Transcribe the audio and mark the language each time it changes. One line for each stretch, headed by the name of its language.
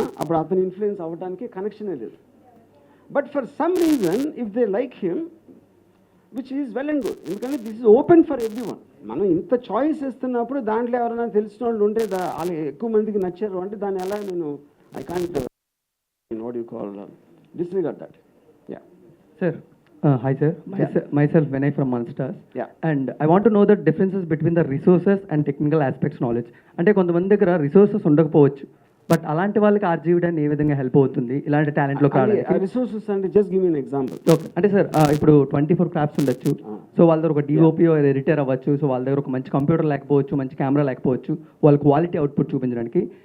Telugu: అప్పుడు అతను ఇన్ఫ్లుయెన్స్ అవ్వడానికి కనెక్షనే లేదు.
English: but for some reason if they like him which is well and good,
Telugu: ఎందుకంటే
English: This is open for everyone.
Telugu: మనం ఇంత చాయిస్ ఇస్తున్నప్పుడు దాంట్లో ఎవరైనా తెలిసిన వాళ్ళు ఉంటే వాళ్ళు ఎక్కువ మందికి నచ్చారు అంటే దాన్ని ఎలా
English: I can't what you call disregard that. Yeah sir. Hi sir, myself Vinay from Monsters. Yeah. And I want to know the differences between the resources and technical aspects knowledge.
Telugu: అంటే కొంతమంది దగ్గర రిసోర్సెస్ ఉండకపోవచ్చు, but అలాంటి వాళ్ళకి ఆర్జీవిడని ఏ విధంగా help అవుతుంది ఇలాంటి టాలెంట్లో కావడానికి?
English: Resources అంటే just give me an example.
Telugu: Okay, అంటే సార్ ఇప్పుడు 24 క్రాఫ్ట్స్ ఉండొచ్చు. సో వాళ్ళ దగ్గర ఒక డిఓపి ఎడిటర్ అవ్వచ్చు. సో వాళ్ళ దగ్గర ఒక మంచి కంప్యూటర్ లేకపోవచ్చు, మంచి కెమెరా లేకపోవచ్చు, వాళ్ళ క్వాలిటీ అవుట్పుట్ చూపించడానికి.